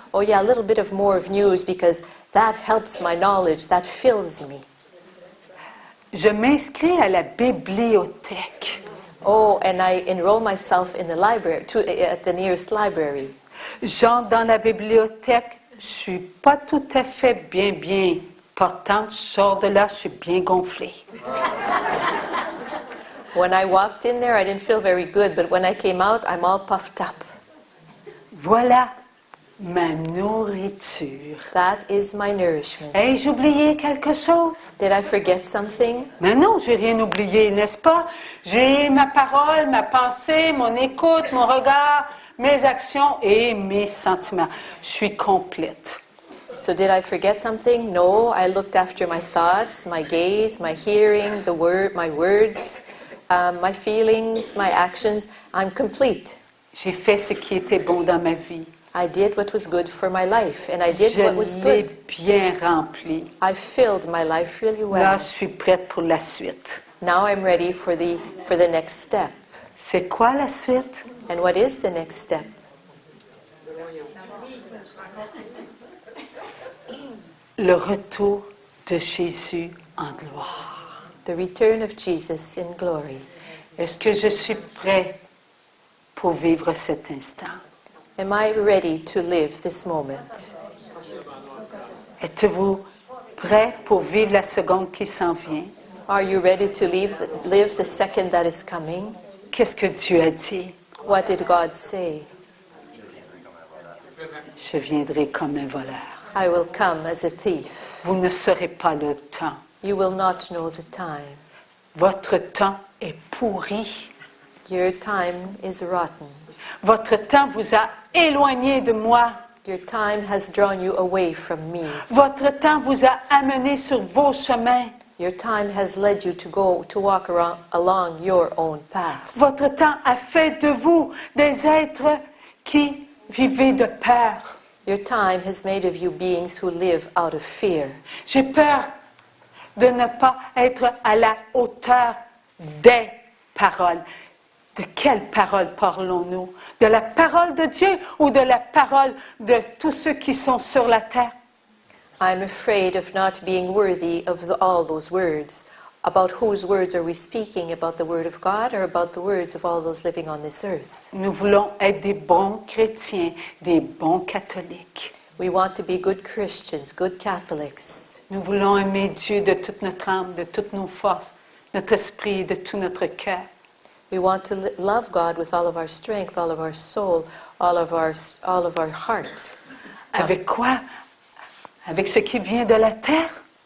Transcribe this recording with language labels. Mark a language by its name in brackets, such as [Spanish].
[English] Oh yeah, a little bit of more of news because that helps my knowledge, that fills me. [French] Je m'inscris à la bibliothèque. [English] Oh, and I enroll myself in the library, at the nearest library. [French] J'entre dans la bibliothèque, je suis pas tout à fait bien portante. Je sors de là, je suis bien gonflée. [English] When I walked in there, I didn't feel very good, but when I came out, I'm all puffed up. [French] Voilà ma nourriture. [English] That is my nourishment. [French] Ai-je oublié quelque chose? [English] Did I forget something? [French] Mais non, j'ai rien oublié, n'est-ce pas? J'ai ma parole, ma pensée, mon écoute, mon regard, mes actions et mes sentiments. Je suis complète. [English] So did I forget something? No, I looked after my thoughts, my gaze, my hearing, my words, my feelings, my actions. I'm complete. [French] J'ai fait ce qui était bon dans ma vie. [English] I did what was good for my life, and I did what was [French] Je l'ai [English] good. [French] bien rempli. [English] I filled my life really well. [French] Là, je suis prête pour la suite. [English] Now I'm ready for the next step. [French] C'est quoi la suite? [English] And what is the next step? [French] Le retour de Jésus en gloire. [English] The return of Jesus in glory. [French] Est-ce que je suis prêt pour vivre cet instant? [English] Am I ready to live this moment? [French] Êtes-vous prêt pour vivre la seconde qui s'en vient? [English] Are you ready to live the second that is coming? [French] Qu'est-ce que Dieu a dit? [English] What did God say? [French] Je viendrai comme un voleur. [English] I will come as a thief. [French] Vous ne saurez pas le temps. [English] You will not know the time. [French] Votre temps est pourri. [English] Your time is rotten. [French] Votre temps vous a éloigné de moi. [English] Your time has drawn you away from me. [French] Votre temps vous a amené sur vos chemins. [English] Your time has led you to walk along your own paths. [French] Votre temps a fait de vous des êtres qui vivez de peur. [English] Your time has made of you beings who live out of fear. [French] J'ai peur de ne pas être à la hauteur des paroles. De quelle parole parlons-nous? De la parole de Dieu ou de la parole de tous ceux qui sont sur la terre? [English] I'm afraid of not being worthy of all those words. About whose words are we speaking? About the word of God or about the words of all those living on this earth? [French] Nous voulons être des bons chrétiens, des bons catholiques. [English] We want to be good Christians, good Catholics. [French] Nous voulons aimer Dieu de toute notre âme, de toutes nos forces, notre esprit, de tout notre cœur. [English] We want to love God with all of our strength, all of our soul, all of our heart. [French] Avec quoi? Avec ce qui vient de la terre?